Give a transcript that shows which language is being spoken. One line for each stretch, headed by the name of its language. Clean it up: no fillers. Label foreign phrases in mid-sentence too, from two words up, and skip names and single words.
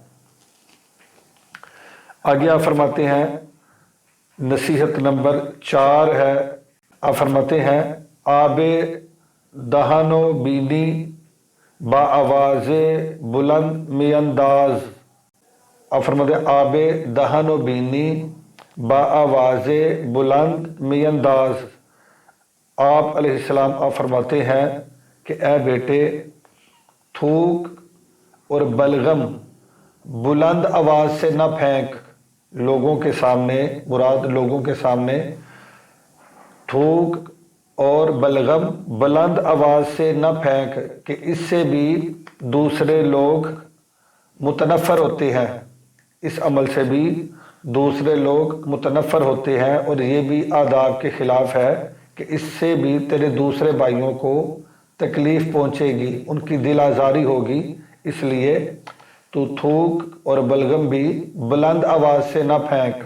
Urdu: آگے آپ فرماتے ہیں نصیحت نمبر 4 ہے۔ آپ فرماتے ہیں:
Persian: آب دہن و بینی با آواز بلند می انداز۔
Urdu: آپ فرماتے ہیں
Persian: آب دہن و بینی با آواز بلند می انداز۔
Urdu: آپ
Arabic: علیہ السلام
Urdu: آپ فرماتے ہیں کہ اے بیٹے، تھوک اور بلغم بلند آواز سے نہ پھینک، لوگوں کے سامنے، مراد لوگوں کے سامنے، تھوک اور بلغم بلند آواز سے نہ پھینک کہ اس سے بھی دوسرے لوگ متنفر ہوتے ہیں، اس عمل سے بھی دوسرے لوگ متنفر ہوتے ہیں، اور یہ بھی آداب کے خلاف ہے کہ اس سے بھی تیرے دوسرے بھائیوں کو تکلیف پہنچے گی، ان کی دل آزاری ہوگی، اس لیے تو تھوک اور بلغم بھی بلند آواز سے نہ پھینک۔